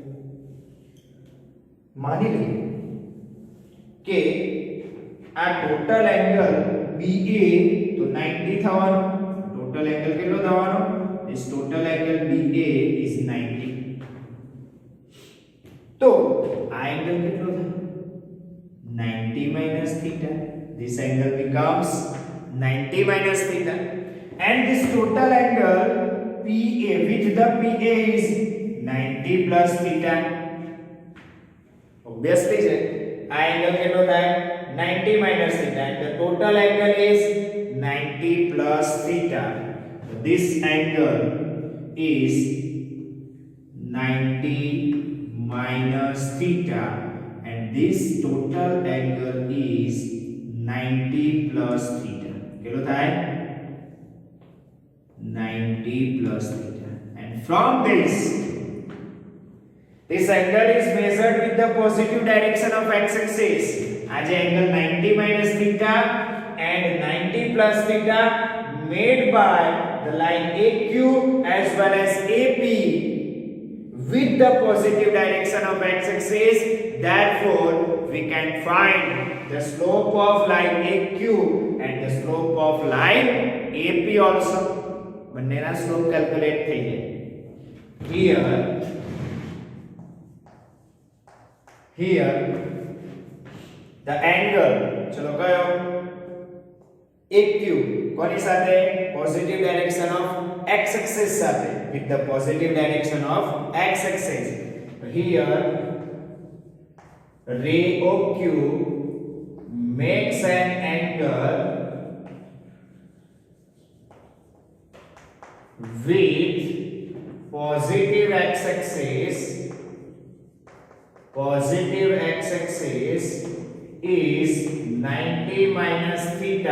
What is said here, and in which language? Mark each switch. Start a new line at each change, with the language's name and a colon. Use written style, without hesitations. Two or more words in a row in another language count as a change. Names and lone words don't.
Gujarati: માની લઈએ કે આ
English: total angle BA
Gujarati: તો 90 થવાનો.
English: total angle
Gujarati: કેટલો થવાનો?
English: This total angle BA is 90.
Gujarati: તો આ એંગલ કેટલો થાય?
English: 90 minus theta. This angle becomes 90 minus theta. And this total angle PA with the PA is 90 plus theta. Obviously,
Gujarati: આ એંગલ કેટલો થાય?
English: 90 minus theta. And the total angle is 90 plus theta. So this angle is 90 minus theta. And this total angle is 90 plus theta.
Gujarati: કેટલો થાય?
English: 90 plus theta. And from this angle is measured with the positive direction of x-axis. As angle 90 minus theta and 90 plus theta made by the line AQ as well as AP with the positive direction of x-axis. Therefore, we can find the slope of line AQ and the slope of line AP also.
Gujarati: બંનેના
English: slope calculate
Gujarati: થઈ જાય.
English: Here the angle
Gujarati: ચલો કયો?
English: AQ
Gujarati: કોની સાથે?
English: positive direction of x axis સાથે, with the positive direction of x axis. Here ray OQ makes an angle with positive x axis is 90 minus theta.